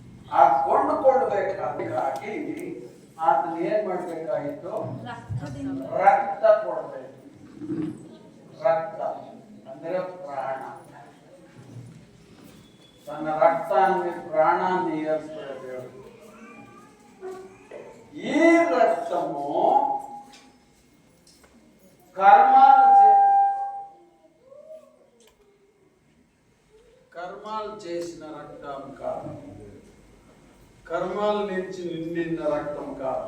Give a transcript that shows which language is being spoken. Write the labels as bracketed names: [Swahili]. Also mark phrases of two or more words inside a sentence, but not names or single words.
[Kannada] ಆ ಕೊಂಡುಕೊಳ್ಬೇಕಾಗಿ ಅದನ್ನ ಏನ್ ಮಾಡ್ಬೇಕಾಗಿತ್ತು? ರಕ್ತ ಕೊಡ್ಬೇಕು. ರಕ್ತ ಅಂದ್ರೆ ಪ್ರಾಣ. ತನ್ನ ರಕ್ತ ಪ್ರಾಣ ನೀರಿಸ್ಬಿಡೋದು. [Telugu] ఈ రక్తము కర్మాలు చేసిన రక్తం కాదు, కర్మాల నుంచి నిండిన రక్తం కాదు.